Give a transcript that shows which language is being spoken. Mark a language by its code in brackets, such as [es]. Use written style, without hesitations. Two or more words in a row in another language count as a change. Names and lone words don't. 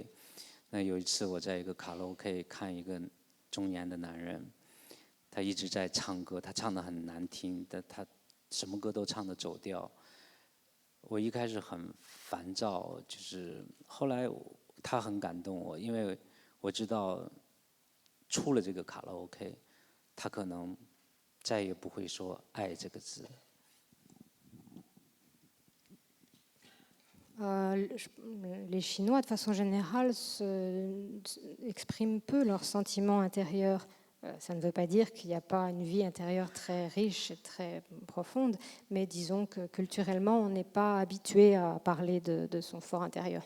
[zh] 那有一次我在一个卡拉 OK 看一个中年的男人，他一直在唱歌，他唱得很难听，但他什么歌都唱得走调。我一开始很烦躁，就是后来他很感动我，因为我知道出了这个卡拉 OK， 他可能再也不会说爱这个字。 [fr] Les Chinois, de façon générale, expriment peu leurs sentiments intérieurs. Ça ne veut pas dire qu'il n'y a pas une vie intérieure très riche et très profonde, mais disons que culturellement, on n'est pas habitué à parler de son fort intérieur.